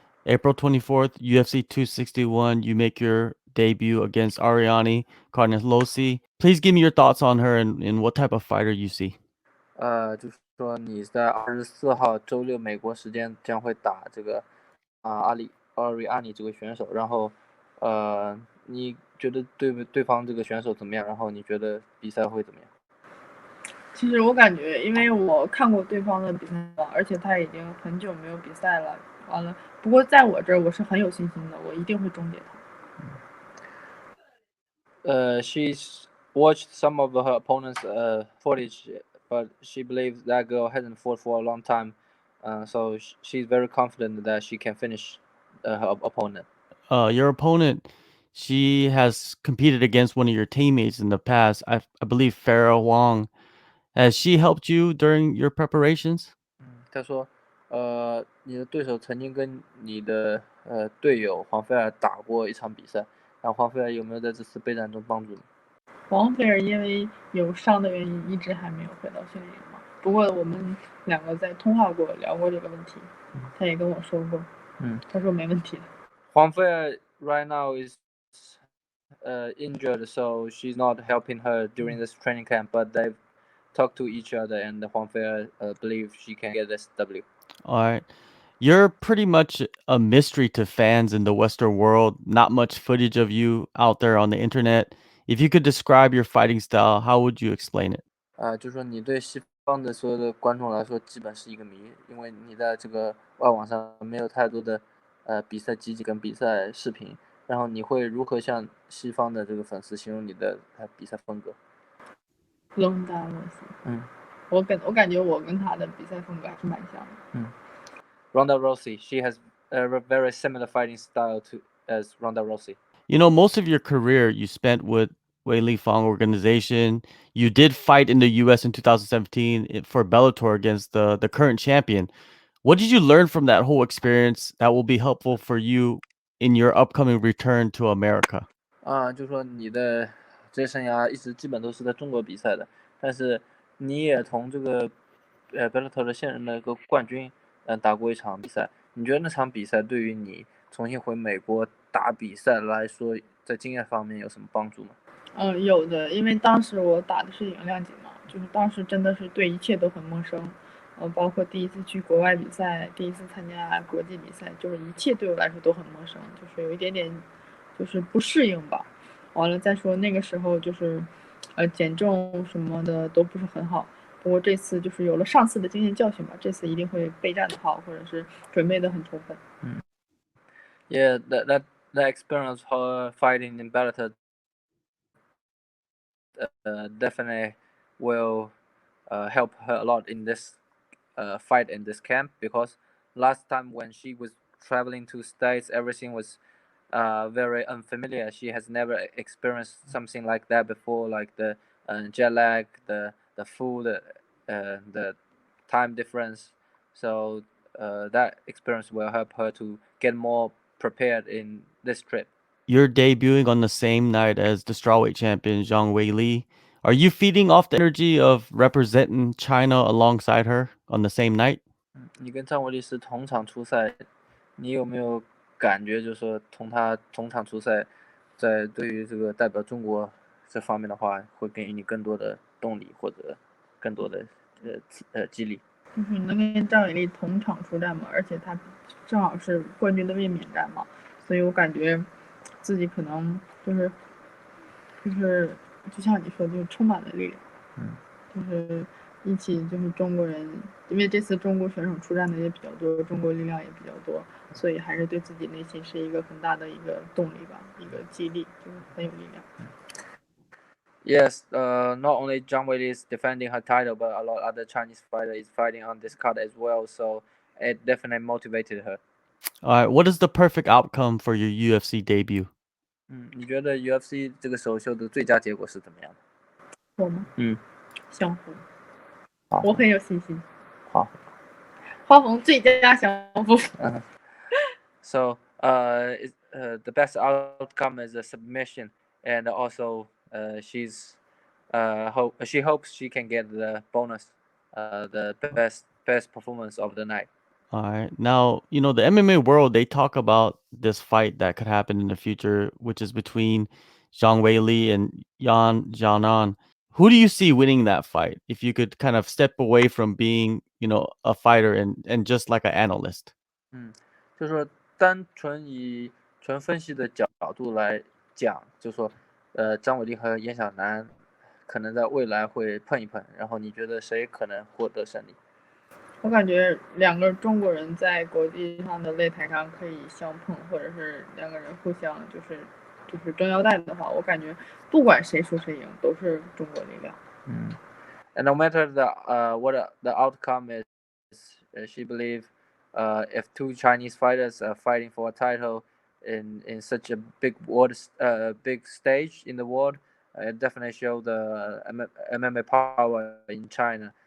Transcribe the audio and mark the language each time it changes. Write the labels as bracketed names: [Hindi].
[English] April 24th, UFC 261, you make your debut against Ariane Carnelossi. Please give me your thoughts on her and what type of fighter you see. [Chinese] 就是说你在24号周六美国时间将会打这个Ariane 这个选手，然后你觉得对方这个选手怎么样？然后你觉得比赛会怎么样？其实我感觉，因为我看过对方的比赛，而且他已经很久没有比赛了。完了，不过在我这儿我是很有信心的，我一定会终结他。 [English] She's watched some of her opponent's footage, but she believes that girl hasn't fought for a long time, so she's very confident that she can finish her opponent. Your opponent, she has competed against one of your teammates in the past. I believe Farah Wong. Has she helped you during your preparations? [Chinese] 他说，你的对手曾经跟你的队友黄菲尔打过一场比赛，然后黄菲尔有没有在这次备战中帮助你？王菲尔因为有伤的原因，一直还没有回到训练营嘛。不过我们两个在通话过，聊过这个问题，他也跟我说过，他说没问题的。 [English] 黄菲尔 right now is injured, so she's not helping her during this training camp, but they've talked to each other, and Huang Fei believes she can get this W. All right. You're pretty much a mystery to fans in the Western world. Not much footage of you out there on the internet. If you could describe your fighting style, how would you explain it? [Chinese] 就是说你对西方的所有的观众来说，基本是一个谜，因为你在这个外网上没有太多的比赛集锦跟比赛视频，然后你会如何向西方的这个粉丝形容你的比赛风格？Ronda Rousey，我感觉我跟他的比赛风格还是蛮像的。 [English] Ronda Rousey, she has a very similar fighting style as Ronda Rousey. You know, most of your career you spent with Wei Li Fang organization. You did fight in the US in 2017 for Bellator against the current champion. What did you learn from that whole experience that will be helpful for you in your upcoming return to America? [Chinese] 就说你的职业生涯一直基本都是在中国比赛的，但是你也同这个Bellator 的现任的一个冠军打过一场比赛。你觉得那场比赛对于你重新回美国打比赛来说，在经验方面有什么帮助吗？有的，因为当时我打的是赢量级嘛，就是当时真的是对一切都很陌生，包括第一次去国外比赛，第一次参加国际比赛，就是一切对我来说都很陌生，就是有一点点就是不适应吧。完了再说那个时候就是减重什么的都不是很好，不过这次就是有了上次的经验教训吧，这次一定会备战的好，或者是准备的很充分。 [English] Yeah, that experience her fighting in Bellator definitely will help her a lot in this fight in this camp, because last time when she was traveling to States, everything was very unfamiliar. She has never experienced something like that before, like the jet lag, the food, the time difference. So that experience will help her to get more prepared in this trip. You're debuting on the same night as the strawweight champion Zhang Weili. Are you feeding off the energy of representing China alongside her on the same night? [Chinese] 你跟张伟丽是同场出赛，你有没有感觉，就是说同他同场出赛，在对于这个代表中国这方面的话，会给予你更多的动力或者更多的激励？就是能跟张伟丽同场出战嘛，而且他正好是冠军的卫冕战嘛，所以我感觉自己可能就是就像你说的，就是充满了力量。就是一起就是中国人，因为这次中国选手出战的也比较多，中国力量也比较多，所以还是对自己内心是一个很大的一个动力吧，一个激励，就是很有力量。 [English] Yes, not only Zhang Weili is defending her title, but a lot of other Chinese fighter is fighting on this card as well. So it definitely motivated her. All right, what is the perfect outcome for your UFC debut? [Chinese] 你觉得 UFC 这个首秀的最佳结果是怎么样的？我吗？相互，好，我很有信心。好，花红最佳相互。 [English] So the best outcome is a submission, and also she hopes she can get the bonus, the best performance of the night. All right. Now, the MMA world, they talk about this fight that could happen in the future, which is between Zhang Weili and Yan Xiaonan. Who do you see winning that fight if you could kind of step away from being, a fighter and just like an analyst? [Chinese] 就是说单纯以纯分析的角度来讲，就说张伟丽和严小楠可能在未来会碰一碰，然后你觉得谁可能获得胜利？我感觉两个中国人在国际上的擂台上可以相碰，或者是两个人互相就是争腰带的话，我感觉不管谁输谁赢都是中国力量。 [English] And no matter what the outcome is, she believe if two Chinese fighters are fighting for a title in such a big stage in the world, it definitely show the MMA power in China.